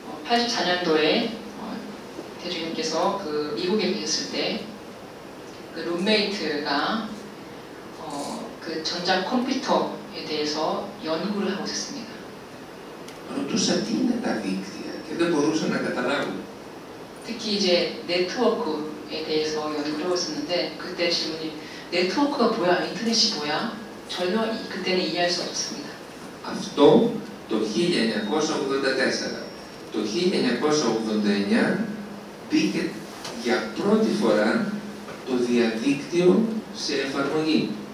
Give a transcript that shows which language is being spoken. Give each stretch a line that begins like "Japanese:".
Korean: 84년도에 대주님께서 그 미국에 계셨을 때 그 룸메이트가 그 전자 컴퓨터에 대해서 연구를 하고 있었습니다.
Greek: Ρωτούσα τι είναι τα δίκτυα και δεν μπορούσα να καταλάβω.
Korean: 특히 이제 네트워크에 대해서 연구를 하고 있었는데 그때 질문이 네트워크가 뭐야? 인터넷이 뭐야? 전혀 그때는 이해할 수 없었습니다.
Greek: Αυτό το 1984. Το 1989 μπήκε για πρώτη φορά το διαδίκτυο σε εφαρμογή.